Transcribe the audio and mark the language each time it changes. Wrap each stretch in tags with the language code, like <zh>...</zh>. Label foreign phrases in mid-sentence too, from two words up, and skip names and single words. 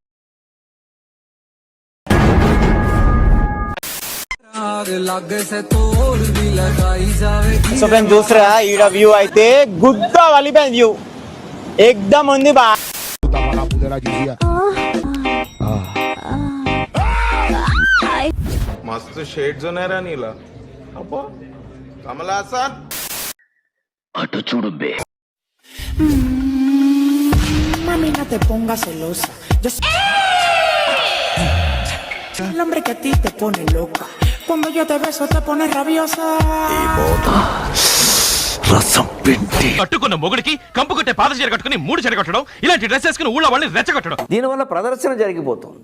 <en>so friends</en> <te>చూసారా ఈడ వ్యూ అయితే గుద్ద వలిపోయింది వ్యూ ఎక్దమ్ ఉంది బా. मस्त शेड्स ఉన్నాయి రా నీలా. అబ్బో కమల్ హాసన్ అటు చూడు బే.</te> <es>Mami, no te pongas celosa. Yo soy el hombre que a ti te pone loca. Cuando yo te beso te pones rabiosa.</es> <te>రసం పిండి కట్టుకున్న మొగుడికి కంపు కొట్టే పాత చీర కట్టుకుని 3 చీర కట్టడం, ఇలాంటి డ్రెస్ వేసుకుని ఊళ్ళో వాళ్ళని రెచ్చగొట్టడం. దీనివల్ల ప్రదర్శన జరిగిపోతుంది.</te>